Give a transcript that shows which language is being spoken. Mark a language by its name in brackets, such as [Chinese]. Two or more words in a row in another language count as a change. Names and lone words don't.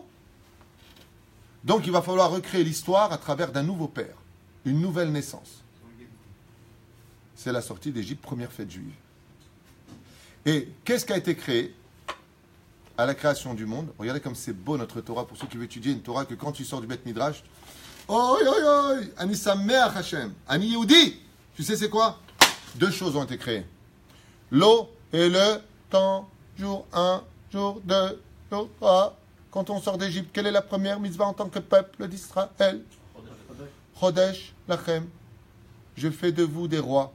[French] Donc il va falloir recréer l'histoire à travers d'un nouveau père, une nouvelle naissance. C'est la sortie d'Égypte, première fête juive. Et qu'est-ce qui a été créé à la création du monde? Regardez comme c'est beau notre Torah, pour ceux qui veulent étudier une Torah, que quand tu sors du Beth Midrash, oi, oi, oi, [Hebrew] אני שמח השם, אני יהודי. [French] Tu sais c'est quoi? 2 choses ont été créées. L'eau et le temps, jour 1, jour 2, jour 3. Quand on sort d'Égypte, quelle est la première mitzvah en tant que peuple d'Israël? [Hebrew] חודש לכם. [French] Je fais de vous des rois.